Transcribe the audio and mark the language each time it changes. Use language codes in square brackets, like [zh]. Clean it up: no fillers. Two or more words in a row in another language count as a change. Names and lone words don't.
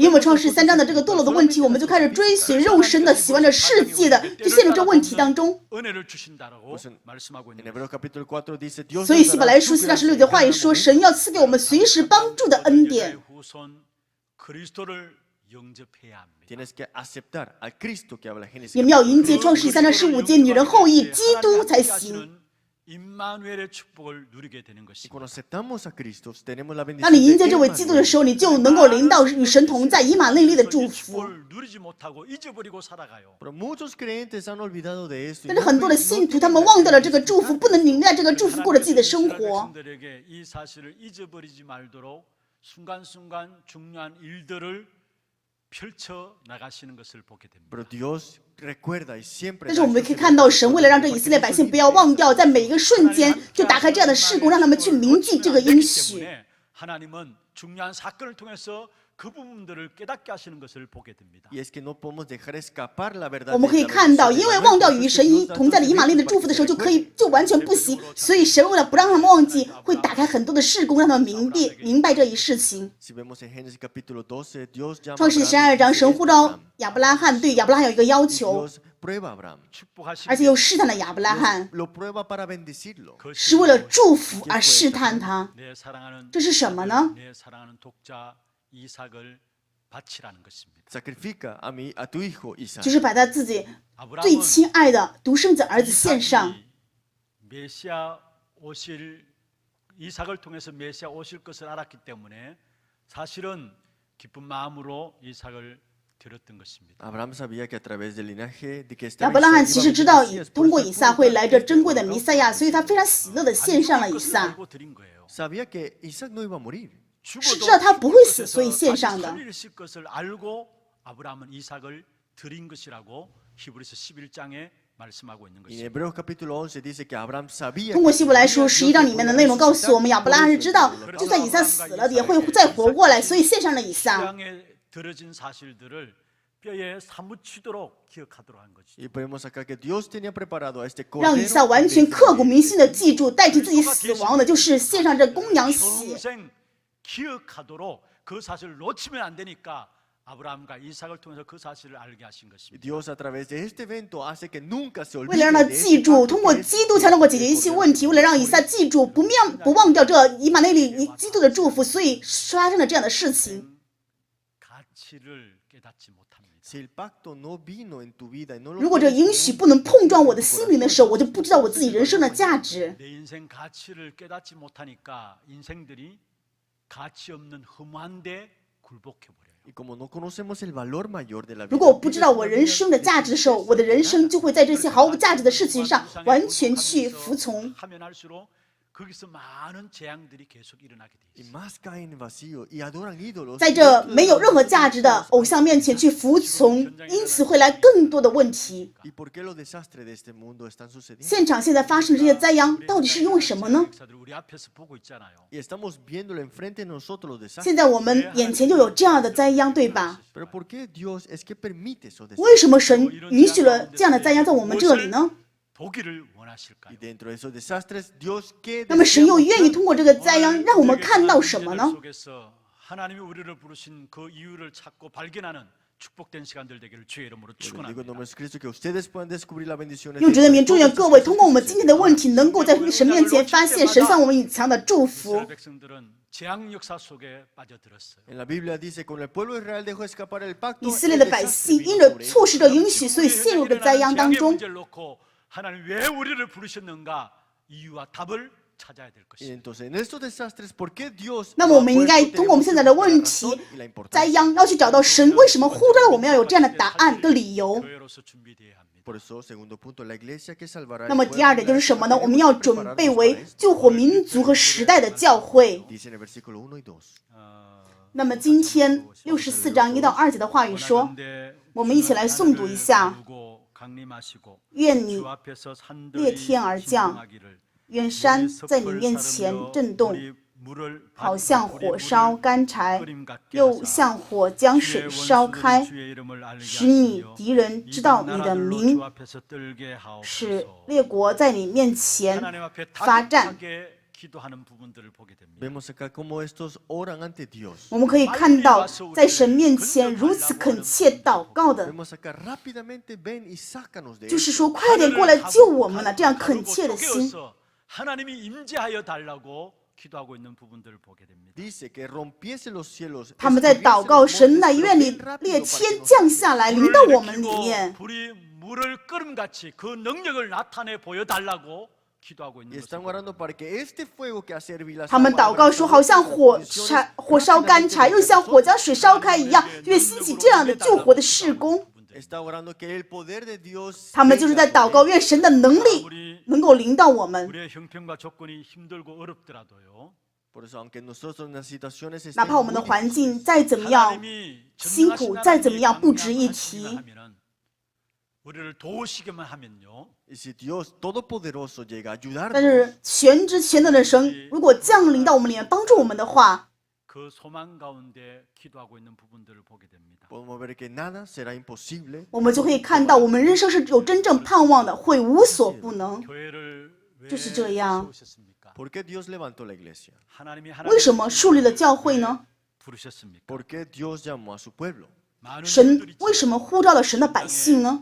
[zh] 因为 [es] vemos [zh] 创世3章的这个堕落的问题，我们就开始追随肉身的，喜欢着世界的，就陷入这问题当中。 [ko] 은혜를 주신다라고 말씀하고 [es] En [ko] 있는 [es] Hebreos capítulo 4 dice Dios [zh] 所以希伯来书4章16节话语说，神要赐给我们随时帮助的恩典。 [ko] 여자의 후손 그리스도를 영접해야 합니다. [es] tienes que aceptar al Cristo que habla Génesis [zh] 你们要迎接创世3章15节女人后裔基督才行。 [ko] 임마누엘의 축복을 누리게 되는 [es] y [ko] 것입니다. [es] cuando aceptamos a Cristo tenemos la [zh] 当 [es] bendición [zh] 你迎接 [es] de [zh] 这位基督的 [es] Emmanuel. [zh] 时候，你就能够领到与神同在以马内利的祝 [ko] 이 [zh] 福。 [ko] 축복을 누리지 못하고 잊어버리고 살아가요. [es] Pero muchos creyentes han olvidado de esto. y [zh] 但是 [es] no [zh] 很多的 [es] no [zh] 信徒 [es] tienen [zh] 他们 [es] la [zh] 忘掉了 [es] gracia [zh] 这个祝福，不能领在这个祝福，过着自己的生活。 [ko] 백성들에게 이 사실을 잊어버리지 말도록 순간순간 중요한 일들을 펼쳐 나가시는 것을 보게 됩니다. [es] Pero Dios recuerda y siempre [zh] 但是我们可以看到，神为了让这以色列百姓不要忘掉，在每一个瞬间就打开这样的事工，让他们去铭记这个应许。 [ko] 하나님은 중요한 사건을 통해서 그 부분들을 깨닫게 하시는 것을 보게 됩니다. [es] y es que no podemos dejar escapar la verdad. [zh] 我们可以看到，因为忘掉与神同在的以马内利的祝福的时候，就完全不行。所以神为了不让他们忘记，会打开很多的事工，让他们明白这一事情。 [es] Si vemos en Génesis capítulo 12, Dios llama [zh] 创世 [es] a Abraham [zh] 12 章， [es] y [zh] 神 [es] dice, [zh] 呼召亚伯拉罕，对亚伯拉罕有一个要求， [es] Dios prueba a Abraham. [ko] 축복하시기 [zh] 而且又试探了亚伯拉罕， [es] Lo prueba para bendecirlo. [zh] 是为了祝福而试探他。 [ko] 내 사랑하는 [zh] 这是什么呢？ [ko] 내 사랑하는 독자 이삭을 바치라는 것입니다. [es] Sacrifica a tu hijo Isaac. [zh] 就是把他自己最 [ko] 아브라함은 [zh] 亲爱的独生子儿子献上。 [ko] 메시아 오실 이삭을 통해서 메시아 오실 것을 알았기 때문에 사실은 기쁜 마음으로 이삭을 드렸던 것입니다. [es] Abraham sabía que a través del linaje de que [zh] 亚 [es] estaba [zh] 伯拉罕 [es] Isaac [zh] 其 [es] iba a [zh] 实知道 [es] venir Mesías, [zh] 通过 [es] por [zh] 以 [es] eso [zh] 撒 [es] pudo [zh] 会来这 [es] ofrecer [zh] 珍贵的 [es] todo [zh] 弥赛亚，所以他非常喜乐的献上了以 [ko] 것을 [zh] 撒。 [ko] 알고 드린 거예요. [es] Sabía que Isaac no iba a morir. [zh] 是知道他不会死，所以献上的。 [ko] 살리실 것을 알고 아브라함은 이삭을 드린 것이라고 히브리서 11장에 말씀하고 있는 [es] Y en [ko] 것입니다. [es] Hebreos capítulo 11 dice que Abraham sabía [zh] 通过 [es] que [zh] 希伯来书 [es] Dios [zh] 11章里面的内容告诉我们，亚伯拉罕是知道，就算以撒死了，也会再活过来，所以献上了以撒。 [ko] 땅에 들어진 사실들을 뼈에 사무치도록 기억하도록 한 거죠. [es] Y vemos acá que Dios tenía preparado a este [zh] 让以撒 [es] cordero [zh] 完全刻骨铭心的记住，代替自己死亡的，就是献上这公羊血。 [ko] 평생 기억하도록 그 사실을 놓치면 안 되니까 아브라함과 이삭을 통해서 그 사실을 알게 하신 [es] Y [ko] 것입니다. [es] Dios a través de este evento hace que nunca se [zh] 为 [es] olvide [zh] 了让他 [es] de [zh] 记 [es] este [zh] 住， [es] pacto [zh] 通过 [es] que es [zh] 基督才能够解决一切问题。为了让以撒记住，不忘掉这以马内利基督的祝福，所以发生了这样的事情。 [ko] 가치를 깨닫지 못합니다. [es] Si el pacto no vino en tu vida y no lo [zh] 如果这 [es] tienes [zh] 应许不能碰撞我的心灵的时候，我就不知道我自己人生的价值。 [ko] 내 인생 가치를 깨닫지 못하니까 인생들이 가치 없는 허무한 데 굴복해 버려요. [es] Y como no conocemos el valor mayor de la [zh] 如 [es] vida, [zh] 果我不知道我人生的价值的时候，我的人生就会在这些毫无价值的事情上完全去服从。 [ko] 하면 할수록 거기서 많은 재앙들이 계속 일어나게 돼 [es] y [ko] 있어요. [es] más caen en vacío y adoran ídolos. [zh] 在这没有任何价值的偶像面前去服从，因此会来更多的问题。 [es] ¿Y por qué los desastres de este mundo están sucediendo? [zh] 现场现在发生的这些灾殃，到底是因为什么呢？ [ko] 역사들 우리 앞에서 보고 있잖아요. [es] Y estamos viéndolo enfrente de nosotros los desastres. [zh] 现在我们眼前就有这样的灾殃，对吧？ [es] Pero ¿por qué Dios es que permite esos [zh] 为 [es] desastres? [zh] 什么神允许了这样的灾殃在我们这里呢？ [ko] 보기를 원하실까요? [es] Y dentro de esos desastres, Dios qué [zh] 那么神又 [es] deseamos [zh] 愿意 [es] ver? [zh] 通过这个灾殃，让我们看到什么 [ko] 문제들 [zh] 呢？ [ko] 속에서 하나님이 우리를 부르신 그 이유를 찾고 발견하는 축복된 시간들 되기를 주의 이름으로 [es] Digo en [ko] 축원합니다. [es] nombre de Cristo que ustedes puedan descubrir las bendiciones. [zh] 用 [es] de [zh] 主的名祝愿 [es] todos [zh] 各 [es] estos [zh] 位通过我们 [es] sucesos [zh] 今天的问题，能够在神面前发现神向我们隐藏的祝福 [ko] 이스라엘 。 백성들은 재앙 역사 속에 빠져들었어요. [es] En la Biblia dice, con el pueblo de Israel dejó escapar el pacto. [zh] 以色 [es] el [zh] 列的百 [es] desastre [zh] 姓 [es] vino [zh] 因着 [es] sobre ellos. [zh] 错失这允许，所以陷入这灾殃当 [ko] 재앙의 [zh] 中。 [ko] 문제를 놓고 하나님 왜 우리를 부르셨는가 이유와 답을 찾아야 될 [es] Y [ko] 것입니다. [es] entonces, en estos desastres, ¿por qué Dios [zh] 那 [es] lo [zh] 么我 [es] ha [zh] 们应该 [es] puesto? [zh] 通过我们 [es] Tenemos [zh] 现 [es] que [zh] 在的 [es] buscar la [zh] 问 [es] razón [zh] 题 [es] y la importancia. [zh] 灾殃，要去找到神为什么呼召了我们要有这样的答案跟理由。 [ko] 교회로서 준비되어야 합니다. [es] Por eso, segundo punto, la iglesia que salvará [zh] 那 [es] el [zh] 么 [es] pueblo [zh] 第二 [es] y [zh] 点 [es] la [zh] 就是什么呢？ [es] iglesia [zh] 我们 [es] tenemos [zh] 要 [es] que [zh] 准 [es] prepararnos [zh] 备 [es] para [zh] 为 [es] esto. [zh] 救活民族和时代的教会。 [es] Dice en el versículo 1 y 2. [zh] 那么今天64章1到2节的话语说， [ko] 원하건대 [zh] 我们一起来诵读一下。 [ko] 부르고 강림하시고 [zh] 愿你 [ko] 주 앞에서 산들이 [zh] 裂天而降， [ko] 진동하기를 [zh] 愿山在你面前震动， [ko] 물을 [zh] 好像火烧干柴， [ko] 끓임 같게 [zh] 又 [ko] 하사 [zh] 像火将 [ko] 주의 [zh] 水烧 [ko] 원수들이 [zh] 开， [ko] 주의 이름을 알게 [zh] 使你 [ko] 하시며 [zh] 敌人知道你的 [ko] 이방 [zh] 名 [ko] 나라들로 주 ， 앞에서 떨게 [zh] 使 [ko] 하옵소서. [zh] 列国在你面前 [ko] 하나님 앞에 [zh] 发战。 [ko] 다급하게 기도하는 부분들을 보게 됩니다. [es] Vemos acá cómo estos oran ante Dios. [zh] 我们可以看到，在神面前如此恳切祷告的， [es] Vemos acá rápidamente ven y sácanos de [zh] 就 [es] esto. [zh] 是说，快点过来救我们了，这样恳切的心。 [ko] 하나님이 임재하여 달라고 기도하고 있는 부분들을 보게 됩니다. [es] Dice que rompiese los cielos. [zh] 他们在祷告神呐，愿你裂天降下来，临到我们里 [ko] 일으키고 [zh] 面。 [ko] 불이 물을 끓음같이 그 능력을 나타내 보여달라고 기도하고 [es] Y [ko] 있는 [es] están [ko] 것을 [es] orando para que este fuego que hace hervir las [zh] 他们 [es] aguas [zh] 祷告说，好像火烧干柴，又像火将水烧开一样，愿兴起这样的救活的事工。 [es] está orando que el poder de Dios [zh] 他们就是在祷告，愿神的能力能够临到我们。 [ko] 우리의 형편과 조건이 힘들고 어렵더라도요. [es] Por eso, aunque nosotros en las situaciones [zh] 哪 [es] estén [zh] 怕我们的 [es] muy [zh] 环境 [es] difíciles, [zh] 再怎么样 [ko] 하나님이 [zh] 辛苦，再怎么样不值一提， [ko] 하면은 우리를 도우시기만 하면요. [es] y si Dios Todopoderoso llega a [zh] 但 [es] ayudarnos, [zh] 是全知全能的神如果降临到我们里面，帮助我们的话， [ko] 그 소망 가운데 기도하고 있는 부분들을 보게 됩니다. [es] podemos ver que nada será imposible. [zh] 我们就可以看到，我们人生是有真正盼望的，会无所不能。 [ko] 교회를 왜 [zh] 就是这样。 [ko] 세우셨습니까? [es] ¿Por qué Dios levantó la iglesia? [ko] 하나님이 [zh] 为什么树立了教会呢？ [ko] 부르셨습니까? [es] ¿Por qué Dios llamó a su pueblo? [ko] 많은 [zh] 神 [ko] 분들이 [zh] 为什么呼召了神的百姓呢？